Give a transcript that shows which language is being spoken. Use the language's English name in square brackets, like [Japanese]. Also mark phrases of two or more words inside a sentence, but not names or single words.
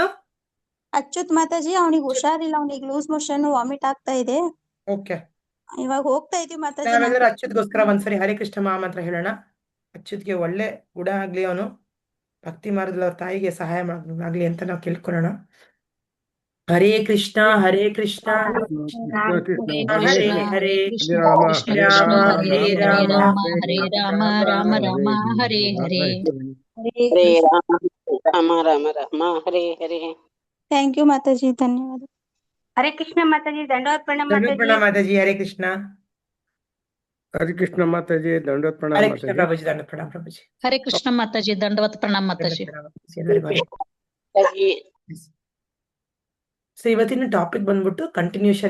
[Kannada] ಅಚ್ಯುತ್ ಮಾತಾಜಿ. ಅವನಿಗೆ ಹುಷಾರಿಲ್ಲ, ಅವನಿಗೆ [English] loose motion vomit [Kannada] ಆಗ್ತಾ ಇದೆ. ಓಕೆ, ಇವಾಗ ಹೋಗ್ತಾ ಇದೀವಿ ಮಾತಾಜಿ. ನಾವೆಲ್ಲರೂ ಅಚ್ಯುತ್ಗೋಸ್ಕರ ಒಂದ್ಸರಿ ಹರೇ ಕೃಷ್ಣ ಮಹಾಮಂತ್ರ ಹೇಳೋಣ. ಅಚ್ಯುತ್ಗೆ ಒಳ್ಳೆ ಗುಣ ಆಗ್ಲಿ, ಅವನು ಭಕ್ತಿ ಮಾರ್ಗದಲ್ಲಿ ಅವ್ರ ತಾಯಿಗೆ ಸಹಾಯ ಆಗ್ಲಿ ಅಂತ ನಾವು ಕೇಳ್ಕೊಳ್ಳೋಣ. [Sanskrit] ಹರೇ ಕೃಷ್ಣ ಕೃಷ್ಣ ಹರೇ ಹರೇ ಕೃಷ್ಣ ರಾಮ ಹರೇ ರಾಮ ಹರೇ ರಾಮ ರಾಮ ರಾಮ ಹರೇ ಹರೇ. हरे ರಾಮ ರಾಮ ರಾಮ ಹರೇ ಹರೇ. [English] thank you [Kannada] ಮಾತಾಜಿ, ಧನ್ಯವಾದ. ಹರೇ ಕೃಷ್ಣ ಮಾತಾಜಿ. ದಂಡವತ್ ಪ್ರಣಾಮ ದಂಡವತ್ ಪ್ರಣಾಮ್ ಮಾತಾಜಿ. ಹರೇ ಕೃಷ್ಣ. ಹರೇ ಕೃಷ್ಣ ಮಾತಾಜಿ. ದಂಡವತ್ ಪ್ರಣಾಮ ಹರೇ ಕೃಷ್ಣ ಮಾತಾಜಿ. ಪ್ರಭುಜಿ. ದಂಡವತ್ ಪ್ರಣಾಮ್ ಪ್ರಭುಜಿ. ಹರೇ ಕೃಷ್ಣ ಮಾತಾಜಿ. ದಂಡವತ್ ಪ್ರಣಾಮ ಮಾತಾಜಿ. ಸೊ ಇವತ್ತಿನ ಟಾಪಿಕ್ ಬಂದ್ಬಿಟ್ಟು ಕಂಟಿನ್ಯೂಷನ್.